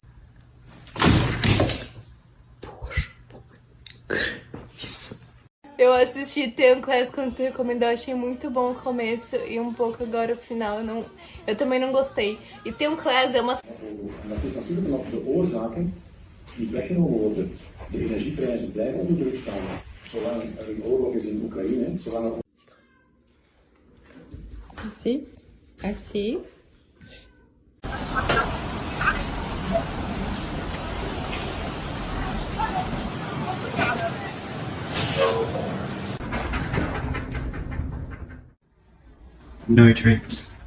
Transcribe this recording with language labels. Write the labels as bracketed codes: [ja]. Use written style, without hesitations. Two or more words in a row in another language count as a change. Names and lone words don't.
[pt] Eu assisti Kitten quando tu recomendou, achei muito bom o começo e um pouco agora o final. Eu também não gostei. E Class é uma... [nl] Dat is natuurlijk omdat de oorzaken niet weggenomen worden. De energieprijzen blijven onder druk staan. Zolang er een oorlog is in Oekraïne, zolang er... [pt] Assim? Assim? [en] No tricks.